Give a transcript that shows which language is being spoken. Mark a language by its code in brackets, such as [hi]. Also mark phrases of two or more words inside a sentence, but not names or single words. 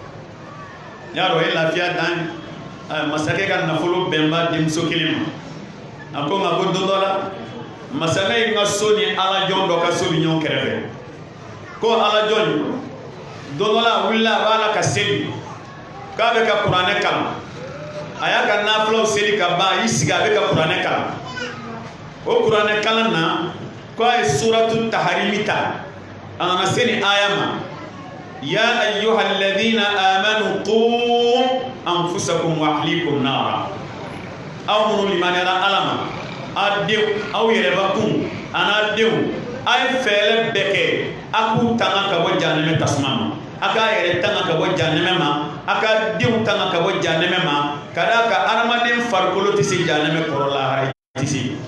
[bm] y'a dɔn o ye lafiya dan masakɛ ka nafolo bɛnba denmuso kelen ma a ko nka ko don dɔ la masakɛ in ka so ni alajɔn dɔ ka so bɛ ɲɔgɔn kɛrɛfɛ ko alajɔn don dɔ la a wulila a b'a la ka seli k'a bɛ ka kuranɛ kalan a y'a ka nafulaw seli ka ban a y'i sigi a bɛ ka kuranɛ kalan o kuranɛ kalan na ko a ye suratu taharimi ta a nana se ni aya ma [ar] يا أيها الذين آمنوا قوا أنفسكم وأهليكم نارا [bm] aw minnu limaniyara Ala ma a denw aw yɛrɛbakun a n'a denw a ye fɛɛrɛ bɛɛ kɛ a k'u tanga ka bɔ jahanɛmɛ tasuma ma a k'a yɛrɛ tanga ka bɔ jahanɛmɛ ma a ka denw tanga ka bɔ jahanɛmɛ ma ka d'a kan adamaden farikolo tɛ se jahanɛmɛ kɔrɔ lahara tɛ se